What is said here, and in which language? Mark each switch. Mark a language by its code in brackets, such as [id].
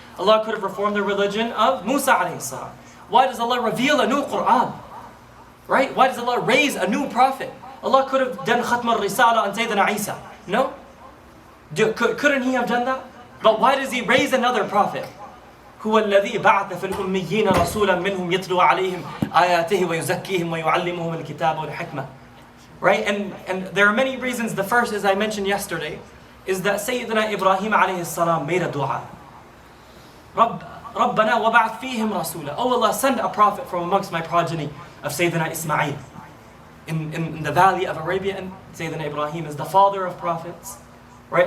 [en] Allah could have reformed the religion of Musa alayhi salam. Why does Allah reveal a new Qur'an? Right? Why does Allah raise a new prophet? Allah could have done Khatm al-Risala on Sayyidina Isa. No? Couldn't He have done that? But why does He raise another prophet? [ar] هو الذي بعث في الأميين رسولا منهم يتلو عليهم آياته ويزكيهم ويعلمهم الكتاب والحكمة. [en] Right? And there are many reasons. The first, as I mentioned yesterday, is that Sayyidina Ibrahim alayhi salam made a dua. [ar] رَبَّنَا وَبَعَثْ فِيهِمْ رَسُولًا. [en] Oh Allah, send a prophet from amongst my progeny of Sayyidina Ismail. In the valley of Arabia, and Sayyidina Ibrahim is the father of prophets. Right?